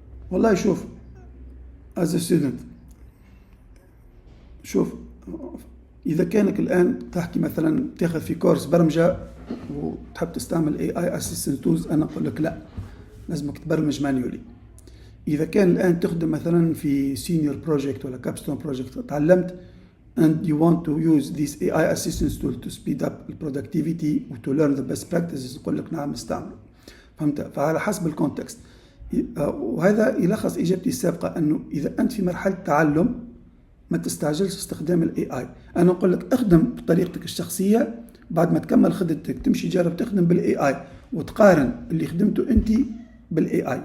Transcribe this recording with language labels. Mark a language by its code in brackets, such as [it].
[ar] والله شوف [en] as a student، [ar] شوف إذا كانك الآن تحكي مثلا تاخذ في كورس برمجة وتحب تستعمل [en] AI assistant tools، [ar] أنا أقول لك لا، لازمك تبرمج مانيولي. إذا كان الآن تخدم مثلا في [en] senior project [ar] ولا [en] capstone project [ar] تعلمت [en] and you want to use these AI assistance tools to speed up the productivity [ar] و [en] to learn the best practices، [ar] أقول لك نعم استعمله. فهمت؟ فعلى حسب الكونتكست. وهذا يلخص إجابتي السابقة، أنه إذا أنت في مرحلة تعلم ما تستعجلش استخدام الاي اي. انا اقول لك اخدم بطريقتك الشخصيه، بعد ما تكمل خدمتك تمشي جرب تخدم بالاي اي وتقارن اللي خدمته انت بالاي اي.